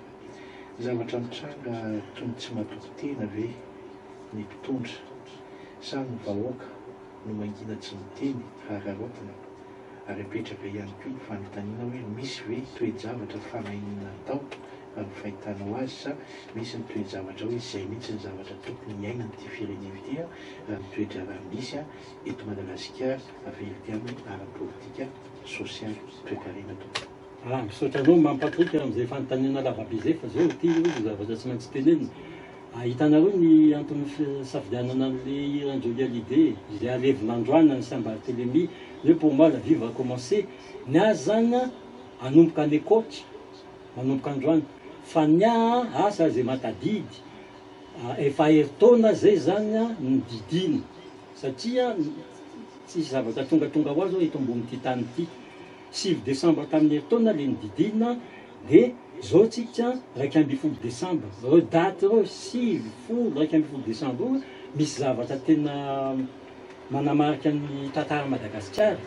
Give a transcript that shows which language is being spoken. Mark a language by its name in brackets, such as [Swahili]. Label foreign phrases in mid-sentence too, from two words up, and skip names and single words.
[Malagasy] Zavatra mitranga toy ny tsy matoky tena ve ny mpitondra sa ny vahoaka no mangina tsy miteny hararotina ary apetraka ihany koa ny fanontaniana hoe misy ve toe-javatra fanahinana tao raha ny fahitanao azy sa misy ny toe-javatra hoe izay mihitsy ny zavatra tokony hiaina n'ity firenena ity raha ny toe-javatra misy eto Madagasikara avelity amin'ny ara-politika sosialy toe-karena tompoko. Misaotranao Mampatrika amin'izay fanontaniana lavabe zay fa zao ity zavatra tsy maintsy tenenina. Hitanareo ny antony safidianana an'ilay Iran-Joly Hallyday izay alevin'androana ny Saint-Barthélemy hoe [French] pour moi la vie va commencer. [Malagasy] Ny azy zany anomboka any coach manomboka androany fa ny asa zay matadidy efa heritaona zay zany ny didina satria tsisy zavatra tongatonga ho azy zao eto ambony ity tany ity. 6 décembre tamin'ny heritaona le nididina dia zao tsika 1 décembre reo daty reo 1 décembre misy zavatra tena manamarika ny tantara Madagasikara ka